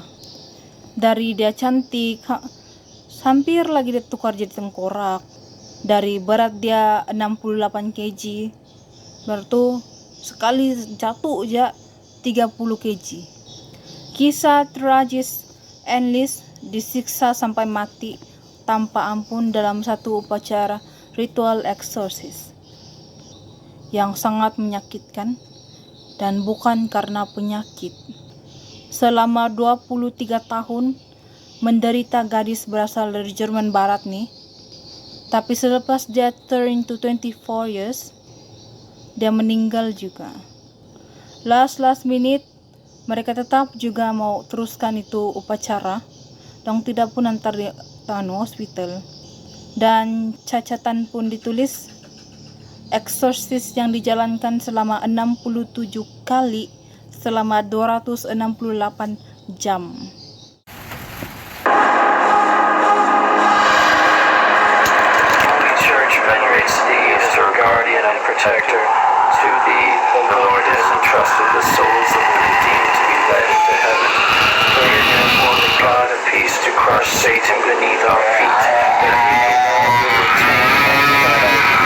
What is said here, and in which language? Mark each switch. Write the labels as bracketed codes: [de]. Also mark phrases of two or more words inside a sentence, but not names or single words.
[ms] Dari dia cantik, hampir lagi dia tukar jadi tengkorak. Dari berat dia 68 kg, baru sekali jatuh aja 30 kg. Kisah tragis Anneliese disiksa sampai mati tanpa ampun dalam satu upacara ritual eksorsis yang sangat menyakitkan dan bukan karena penyakit. Selama 23 tahun menderita gadis berasal dari Jerman Barat nih. Tapi selepas dia [en] turn to 24 years, [ms] dia meninggal juga. [en] Last minute, [ms] mereka tetap juga mau teruskan itu upacara, dan tidak pun antar di hospital. Dan cacatan pun ditulis, eksorsis yang dijalankan selama 67 kali selama 268 jam. [en] Venerates thee as her guardian and protector. To thee, the Lord has entrusted the souls of the redeemed to be led into heaven. Pray therefore the God of peace to crush Satan beneath our feet, that we may no longer return.